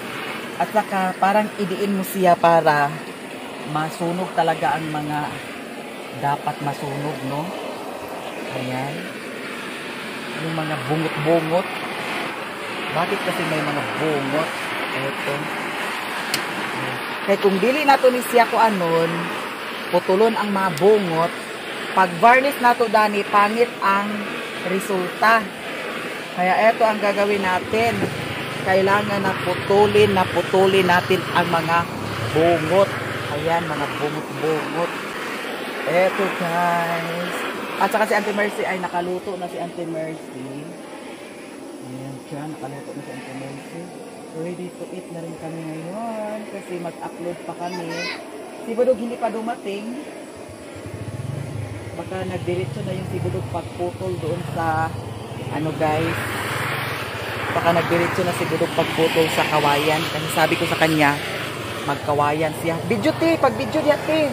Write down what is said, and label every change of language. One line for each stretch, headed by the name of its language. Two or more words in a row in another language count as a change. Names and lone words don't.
Filipino: At saka parang idiin mo siya para masunog talaga ang mga dapat masunog, no? Ayan. Yung mga bungot-bungot. Bakit kasi may mga bungot?
Cebuano: Ito. Kaya kung dili nato ni siya ko anon, putulon ang mga bungot, pag varnish nato dani, pangit ang resulta.
Filipino: Kaya ito ang gagawin natin. Kailangan na putulin natin ang mga bungot. Ayan, mga bungot-bungot. Eto guys. At saka si Auntie Mercy ay nakaluto na si Auntie Mercy. Ayan siya, nakaluto na si Auntie Mercy.
English: Ready to eat
Filipino: na rin kami ngayon kasi mag-upload pa kami. Si Budog hindi pa dumating. Baka nagdiretso na yung si Budog pagputol doon sa ano guys. Baka nagdiretso na si Budog pagputol sa kawayan. Kasi sabi ko sa kanya, magkawayan siya. Video ti, pag video diya ti.